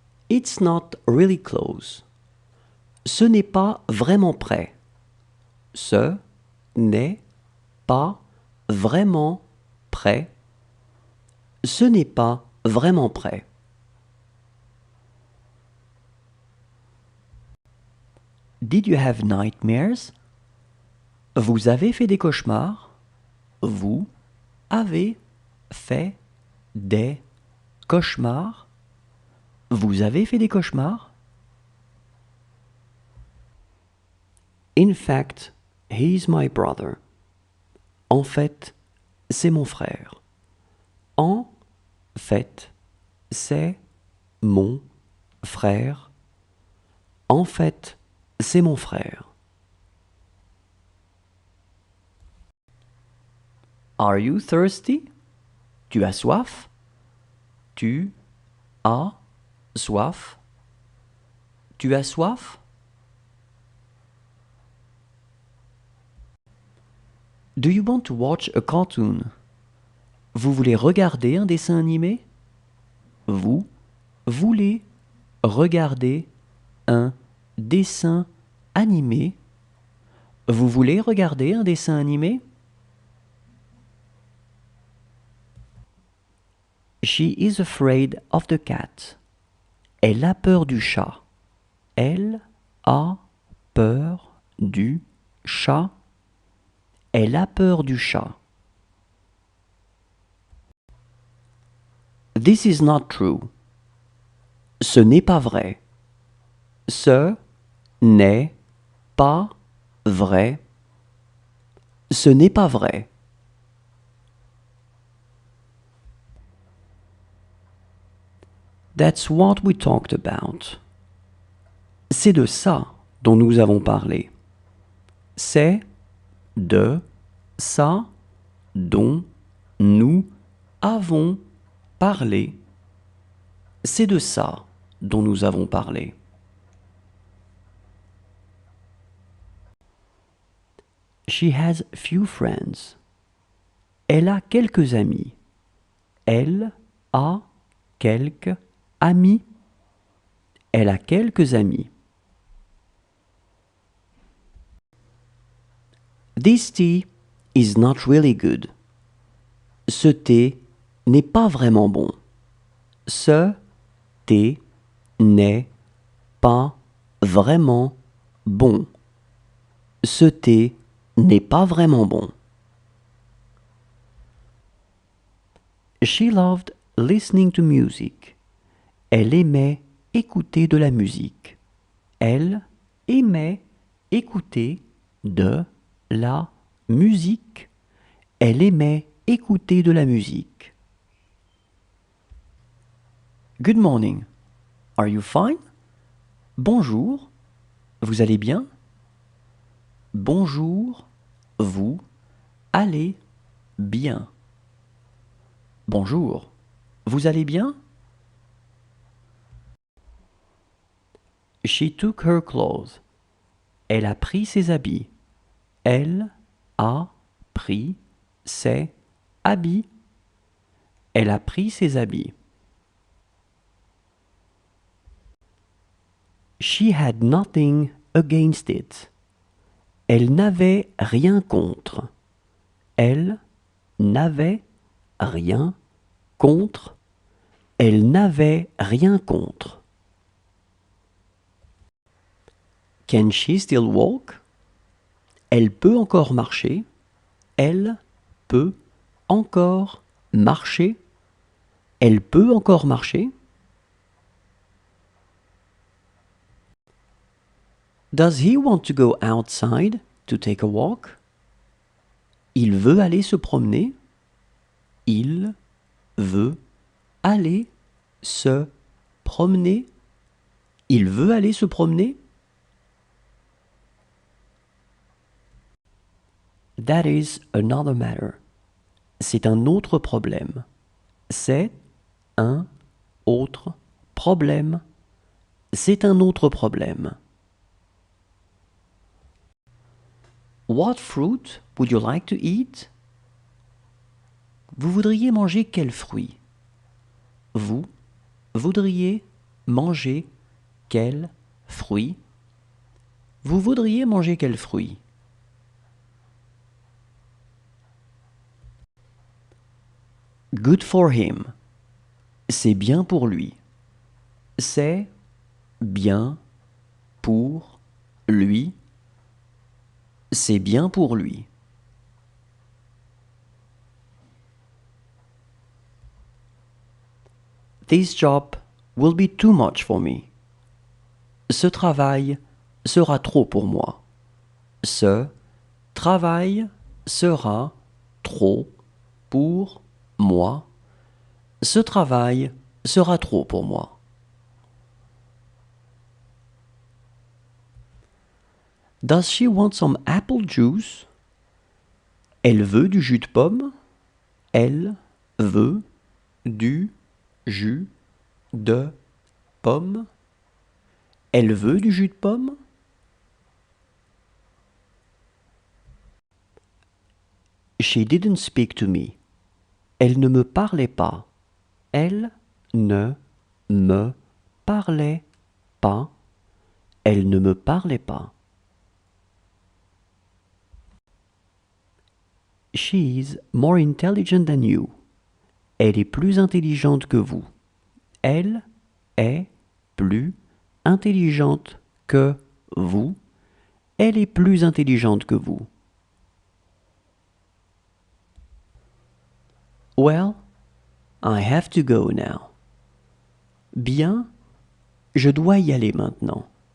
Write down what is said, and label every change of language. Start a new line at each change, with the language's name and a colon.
English: It's not really close.
French: Ce n'est pas vraiment près. Ce n'est pas vraiment près. Ce n'est pas vraiment près.
English: Did you have nightmares?
French: Vous avez fait des cauchemars? Vous avez fait des cauchemars? Vous avez fait des cauchemars?
English: In fact, he's my brother.
French: En fait, c'est mon frère. En fait, c'est mon frère. En fait, c'est mon frère.
English: Are you thirsty?
French: Tu as soif? Tu as soif? Tu as soif?
English: Do you want to watch a cartoon?
French: Vous voulez regarder un dessin animé? Vous voulez regarder un dessin animé? Vous voulez regarder un dessin animé?
English: She is afraid of the cat.
French: Elle a peur du chat. Elle a peur du chat. Elle a peur du chat.
English: This is not true.
French: Ce n'est pas vrai. Ce n'est pas vrai. Ce n'est pas vrai.
English: That's what we talked about.
French: C'est de ça dont nous avons parlé. C'est de ça dont nous avons parlé. C'est de ça dont nous avons parlé.
English: She has few friends.
French: Elle a quelques amis. Elle a quelques amis. Elle a quelques amis.
English: This tea is not really good.
French: Ce thé n'est pas vraiment bon. Ce thé n'est pas vraiment bon. Ce thé n'est pas vraiment bon.
English: She loved listening to music.
French: Elle aimait écouter de la musique. Elle aimait écouter de la musique. Elle aimait écouter de la musique.
English: Good morning. Are you fine?
French: Bonjour. Vous allez bien? Bonjour. Vous allez bien. Bonjour. Vous allez bien?
English: She took her clothes.
French: Elle a pris ses habits. Elle a pris ses habits. Elle a pris ses habits.
English: She had nothing against it.
French: Elle n'avait rien contre. Elle n'avait rien contre. Elle n'avait rien contre.
English: Can she still walk?
French: Elle peut encore marcher. Elle peut encore marcher. Elle peut encore marcher.
English: Does he want to go outside to take a walk?
French: Il veut aller se promener. Il veut aller se promener. Il veut aller se promener.
English: That is another matter.
French: C'est un autre problème. C'est un autre problème. C'est un autre problème.
English: What fruit would you like to eat?
French: Vous voudriez manger quel fruit? Vous voudriez manger quel fruit? Vous voudriez manger quel fruit?
English: Good for him.
French: C'est bien pour lui. C'est bien pour lui. C'est bien pour lui.
English: This job will be too much for me.
French: Ce travail sera trop pour moi. Ce travail sera trop pour moi. Ce travail sera trop pour moi.
English: Does she want some apple juice?
French: Elle veut du jus de pomme. Elle veut du jus de pomme. Elle veut du jus de pomme.
English: She didn't speak to me.
French: Elle ne me parlait pas. Elle ne me parlait pas. Elle ne me parlait pas.
English: She's more intelligent than you.
French: Elle est plus intelligente que vous. Elle est plus intelligente que vous. Elle est plus intelligente que vous.
English: Well, I have to go now.
French: Bien, je dois y aller maintenant.